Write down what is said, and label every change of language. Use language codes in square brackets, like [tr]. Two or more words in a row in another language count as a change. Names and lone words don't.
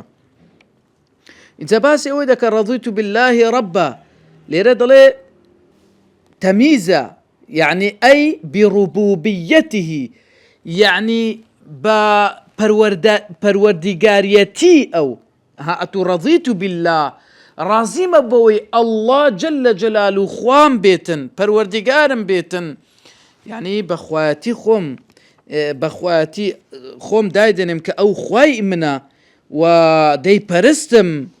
[ckb] ئینجا باسی ئەوەی دەکە [ar] رضيت بالله ربا [ckb] لێرە دەڵێ تەمیزە [ar] يعني أي بربوبيته يعني [ckb] بپەروەردگاریەتی ئەو هاتو [ar] رضيت بالله [ckb] رازیمە بەوەی [ar] الله جل جلاله [ckb] خوام بێتن پەروەردگارم بێتن يعني بەخوایەتی خۆم دایدنم کە ئەو خوای منە و دەیپەرستم.